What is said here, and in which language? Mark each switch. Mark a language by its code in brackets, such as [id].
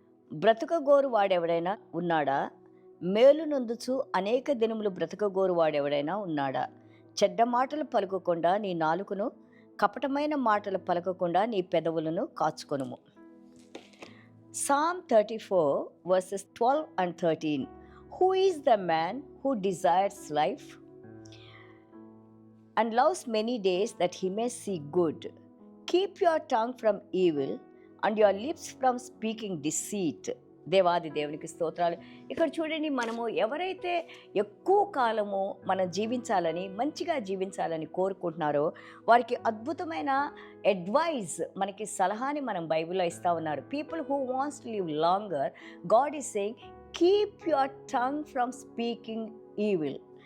[te] బ్రతుకగోరు వాడెవడైనా ఉన్నాడా? మేలు నొందుచు అనేక దినములు బ్రతుకగోరు వాడెవడైనా ఉన్నాడా? చెడ్డ మాటలు పలుకకుండా నీ నాలుకను, కపటమైన మాటలు పలకకుండా నీ పెదవులను కాచుకొనుము. [en] Psalm 34 verses 12 and 13. Who is the man who desires life and loves many days that he may see good? Keep your tongue from evil and your lips from speaking deceit. [te] దేవాది దేవునికి స్తోత్రాలు. ఇక్కడ చూడండి, మనము ఎవరైతే ఎక్కువ కాలము మనం జీవించాలని, మంచిగా జీవించాలని కోరుకుంటున్నారో వారికి అద్భుతమైన అడ్వైజ్, మనకి సలహాని మనం బైబిల్లో ఇస్తూ ఉన్నారు. [en] People who wants to live longer, God is saying keep your tongue from speaking evil.